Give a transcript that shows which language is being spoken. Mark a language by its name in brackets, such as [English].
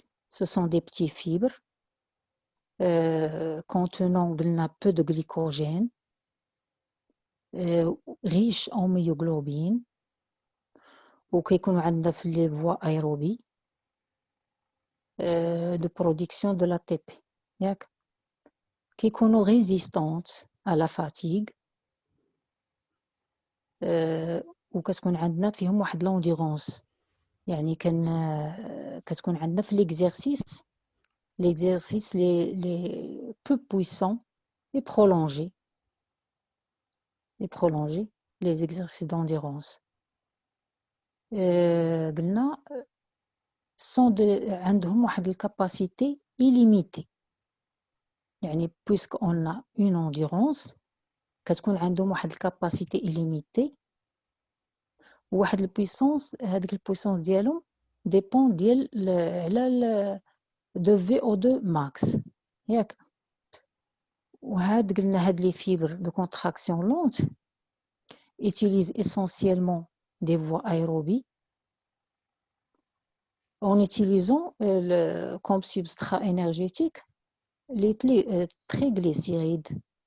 [French] Ce sont des petits fibres contenant peu de glycogène, riches en myoglobine, [Arabic] وكيكونوا عندنا في [French] les voies aérobies de production de l'ATP. [Arabic] ياك كيكونوا [French] résistantes à la fatigue [Arabic] وكتكون عندنا فيهم واحد l'endurance. يعني كتكون عندنا في [French] l'exercice les peu puissants et prolongés les exercices d'endurance [Arabic] قلنا عندهم واحد الكاباسيتي [French] illimitée. [Arabic] يعني [French] puisqu'on a une endurance [Arabic] كتكون عندهم واحد الكاباسيتي illimitée وواحد البويسونس. هذيك البويسونس ديالهم ديبون ديال على de VO2 max ياك. قلنا هاد [French] les fibres de contraction lente utilisent essentiellement des voies aérobies en utilisant comme substrat énergétique les triglycérides.